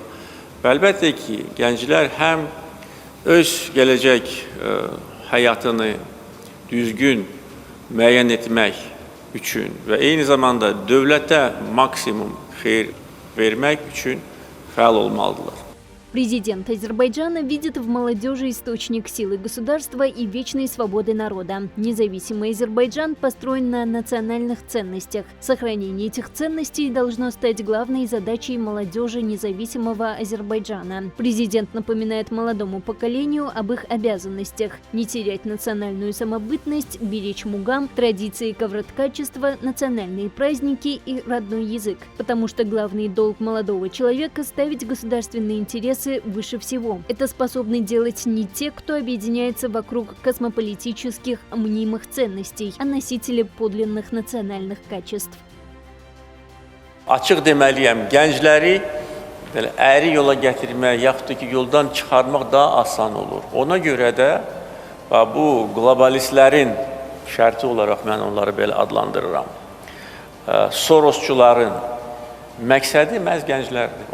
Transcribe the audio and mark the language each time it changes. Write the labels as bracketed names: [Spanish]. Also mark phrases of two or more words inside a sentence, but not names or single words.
[Azerbaijani] Və əlbəttə ki, gənclər həm öz gələcək həyatını düzgün müəyyən etmək üçün və eyni zamanda dövlətə maksimum xeyir vermək üçün fəal olmalıdırlar. [Russian] Президент Азербайджана видит в молодежи источник силы государства и вечной свободы народа. Независимый Азербайджан построен на национальных ценностях. Сохранение этих ценностей должно стать главной задачей молодежи независимого Азербайджана. Президент напоминает молодому поколению об их обязанностях: не терять национальную самобытность, беречь мугам, традиции ковроткачества, национальные праздники и родной язык. Потому что главный долг молодого человека – ставить государственные интересы выше всего. Это способны делать не те, кто объединяется вокруг космополитических мнимых ценностей, а носители подлинных национальных качеств. [Azerbaijani] Açıq deməliyəm, gəncləri belə əyri yola gətirmək, yaxud da ki, yoldan çıxarmaq daha asan olur. Ona görə də bu globalistlərin şərti olaraq mən onları belə adlandırıram. Sorosçuların məqsədi məhz gənclərdir.